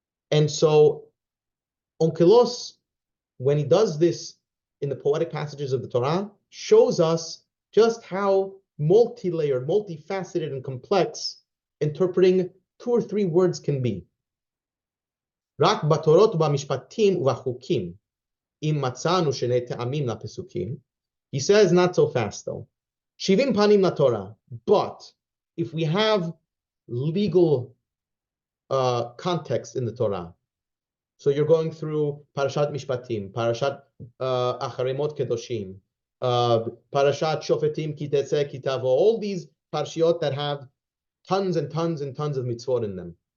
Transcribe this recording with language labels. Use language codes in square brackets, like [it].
[en] And so Onkelos, when he does this in the poetic passages of the Torah, shows us just how multi-layered, multifaceted, and complex interpreting 2 or 3 words can be. [he] רק בתורות ובמשפטים ובחוקים, אם מצאנו שני טעמים לפסוקים, [en] he says not so fast though. 70 panim laTorah, but if we have legal context in the Torah, so you're going through Parashat Mishpatim, Parashat Acharei Mot Kedoshim, Parashat Shofetim Ki Tetzeh Ki Tavo, all these parshiot that have tons and tons and tons of mitzvot in them.